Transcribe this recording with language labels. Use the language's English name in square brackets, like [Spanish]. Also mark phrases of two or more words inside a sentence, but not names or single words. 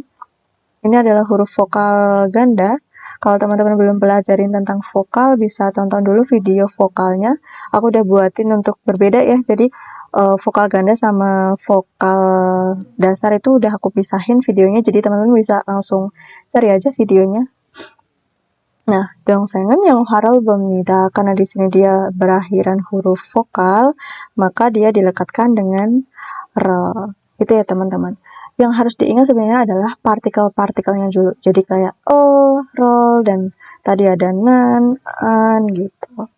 [Indonesian] Ini adalah huruf vokal ganda. Kalau teman-teman belum pelajarin tentang vokal bisa tonton dulu video vokalnya. Aku udah buatin untuk berbeda ya. Jadi vokal ganda sama vokal dasar itu udah aku pisahin videonya. Jadi teman-teman bisa langsung cari aja videonya. Nah, [Korean] 동생은 영화를 봅니다. [Indonesian] Karena di sini dia berakhiran huruf vokal, maka dia dilekatkan dengan rel. Gitu ya teman-teman. Yang harus diingat sebenarnya adalah partikel-partikelnya dulu. Jadi kayak rel, dan tadi ada nan, an, gitu.